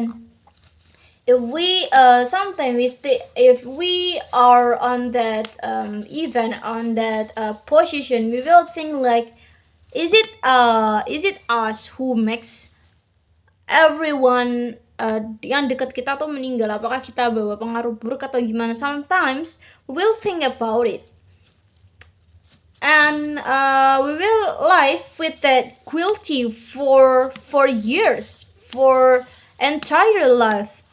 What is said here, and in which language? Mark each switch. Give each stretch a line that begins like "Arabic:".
English: And if we sometimes if we are on that even on that position, we will think like, is it us who makes everyone
Indonesian: yang dekat kita tuh meninggal? Apakah kita bawa pengaruh buruk atau gimana?
English: Sometimes we will think about it, and we will live with that guilty for years, for entire life.